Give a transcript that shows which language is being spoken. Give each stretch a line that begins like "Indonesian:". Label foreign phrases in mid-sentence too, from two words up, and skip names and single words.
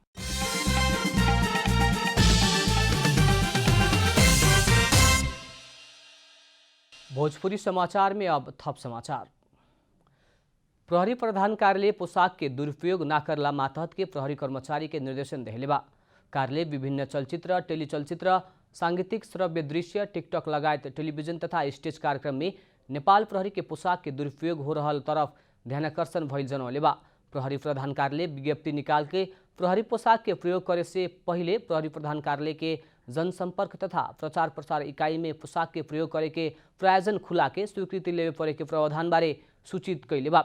Bhojpuri: भोजपुरी समाचार में अब थप समाचार। प्रहरी प्रधान कार्यालय पोशाक के दुरुपयोग न करला मातहत के प्रहरी कर्मचारी के निर्देशन देहले बा। कार्यालय विभिन्न चलचित्र, टेलीचलचित्र, सांगीतिक श्रव्य दृश्य, टिकटॉक लगायत टेलीविजन तथा स्टेज कार्यक्रम में नेपाल प्रहरी के पोशाक के दुरुपयोग हो रहल तरफ ध्यानाकर्षण भइल जनौले बा। प्रहरी प्रधान कार्यालय विज्ञप्ति निकाल के प्रहरी पोशाक के प्रयोग करे से पहले प्रहरी प्रधान कार्यालय के जनसंपर्क तथा प्रचार प्रसार इकाई में पोशाक के प्रयोग करे के प्रायोजन खुला के स्वीकृति लेवे पड़े के प्रावधान बारे सूचित कैले बा।